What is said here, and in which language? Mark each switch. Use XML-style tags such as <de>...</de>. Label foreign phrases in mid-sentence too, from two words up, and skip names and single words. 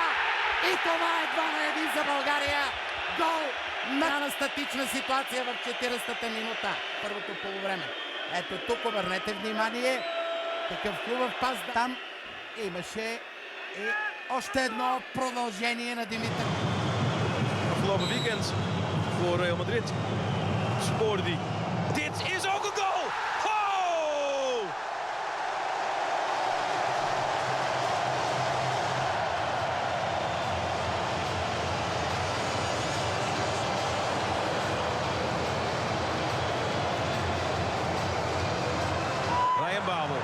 <bg>И това е 2-1 за България. Гол на статична ситуация в 40-та минута. Първото полувреме. Ето тук обърнете внимание. Такъв хубав пас. Там имаше и още едно продължение на Димитър.</bg> <nl>Afgelopen weekend voor Real Madrid scoorde hij. Dit is ook een goal! Oh! Ryan Babel.</nl>